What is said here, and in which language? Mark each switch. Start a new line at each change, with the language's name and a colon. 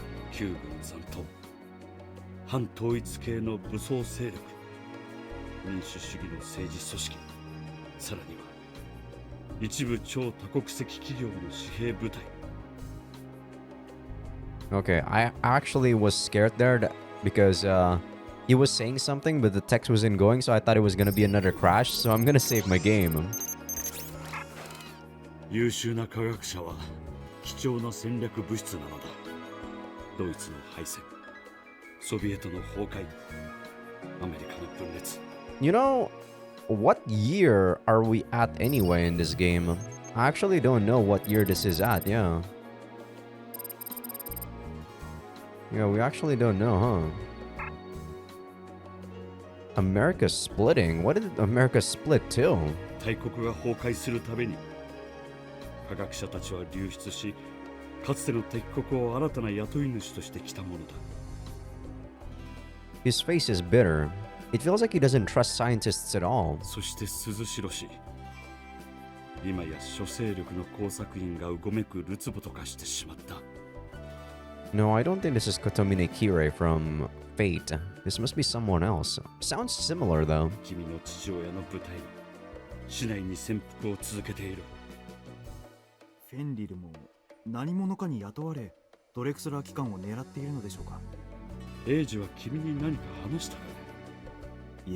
Japanese: 旧軍残党、反統一系の武装勢力、民主主義の政治組織、さらには一部超多国籍企業の私兵部隊。
English: Okay, I actually was scared there because he was saying something, but the text wasn't going, so I thought it was gonna be another crash, so I'm gonna save my game.
Japanese: 優秀な科学者は貴重な戦略物質なのだ。ドイツの敗戦、ソビエトの崩壊、アメリカの分裂。
English: You know, what year are we at anyway in this game? I actually don't know what year this is at, yeah. Yeah, we actually don't know, huh? America splitting? What did America split to?
Japanese: 大国が崩壊するたびに科学者たちは流出し、かつての敵国を新たな雇い主としてきたものだ。
English: His face is bitter. It feels like he doesn't trust scientists at all.
Japanese: そして涼しろし、今や諸勢力の工作員がうごめくるつぼと化してしまった。
English: No, I don't think this is Kotomine Kirei from Fate. This must be someone else. Sounds similar though.
Japanese: 君の父親の部隊は市内に潜伏を続けている。フェンリルも何者かに雇われドレクスラー機関を狙っているのでしょうか。エイジは君に何か話したかね。